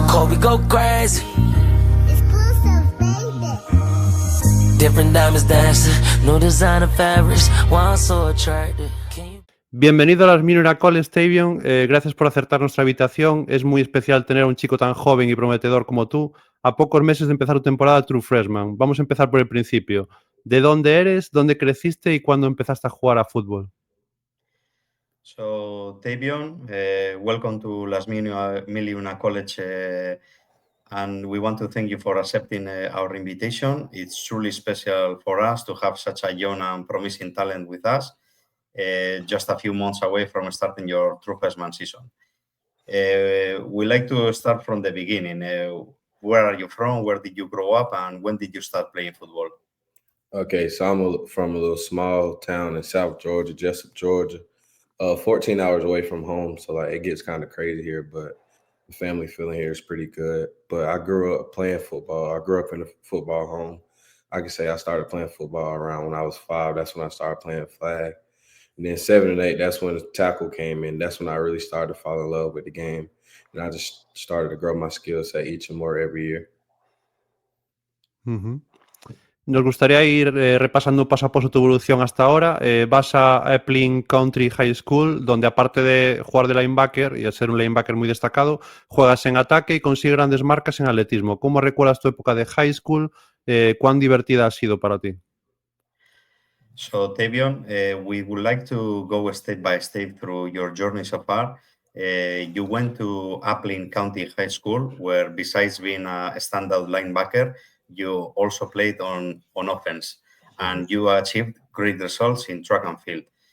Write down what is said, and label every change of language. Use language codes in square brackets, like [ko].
[en] We go crazy. Different diamonds dancing, no designer fabrics, one so attractive. [es] Bienvenido a las Minor College, Tavion. Gracias por acertar nuestra invitación. Es muy especial tener a un chico tan joven y prometedor como tú a pocos meses de empezar tu temporada True Freshman. Vamos a empezar por el principio. ¿De dónde eres, dónde creciste y cuándo empezaste a jugar a fútbol? [en] So, Tavion, welcome to Las Miliuna College, and we want to thank you for accepting our invitation. It's truly special for us to have such a young and promising talent with us, just a few months away from starting your true freshman season. We like to start from the beginning. Where are you from? Where did you grow up? And when did you start playing football? Okay, so from a little small town in South Georgia, Jessup, Georgia, 14 hours away from home. So like it gets kind of crazy here, but the family feeling here is pretty good. But I grew up playing football. I grew up in a football home. I can say I started playing football around when I was 5. That's when I started playing flag. And then 7 and 8, that's when the tackle came in. That's when I really started to fall in love with the game. And I just started to grow my skill set each and more every year. [es] Nos gustaría ir repasando paso a paso tu evolución hasta ahora. Vas a Epling Country High School, donde aparte de jugar de linebacker y ser un linebacker muy destacado, juegas en ataque y consigues grandes marcas en atletismo. ¿Cómo recuerdas tu época de high school? ¿Cuán divertida ha sido para ti? [en] So, Tavion, we would like to go step by step through your journey so far. You went to Appling County High School, where besides being a standout linebacker, you also played on offense, and you achieved great results in track and field.